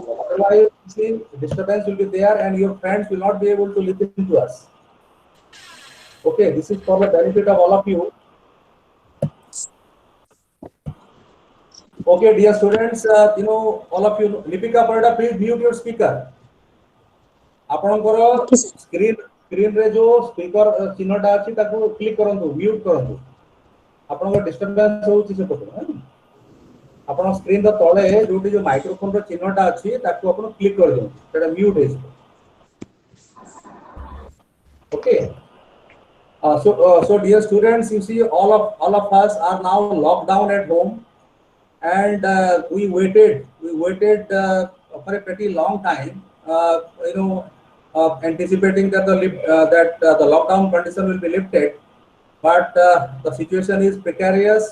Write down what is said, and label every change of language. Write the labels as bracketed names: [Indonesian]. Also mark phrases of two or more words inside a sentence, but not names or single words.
[English] Otherwise, see, disturbance will be there, and your friends will not be able to listen to us. Okay, this is for the benefit of all of you. Okay, dear students, all of you, Lipika Parda, please mute your speaker. [Odia] ଆପଣଙ୍କର [English] Okay, sir. [Odia] ସ୍କ୍ରିନରେ ଯୋଉ ସ୍ପିକର ଚିହ୍ନଟା ଅଛି ତାକୁ କ୍ଲିକ୍ କରନ୍ତୁ, ମ୍ୟୁଟ୍ କରନ୍ତୁ। ଆପଣଙ୍କ ଡିଷ୍ଟର୍ବାନ୍ସ ହେଉଛି ସେପଟୁ। ଆପଣ ସ୍କ୍ରିନର ତଳେ ଯୋଉଠି ଯୋଉ ମାଇକ୍ରୋଫୋନର ଚିହ୍ନଟା ଅଛି ତାକୁ ଆପଣ କ୍ଲିକ୍ କରିଦିଅନ୍ତୁ, ସେଟା ମ୍ୟୁଟ୍ ହେଇଯିବ। [English] Okay. So dear students, you see all of us are now locked down at home, and we waited for a pretty long time, anticipating that the lockdown condition will be lifted, but the situation is precarious.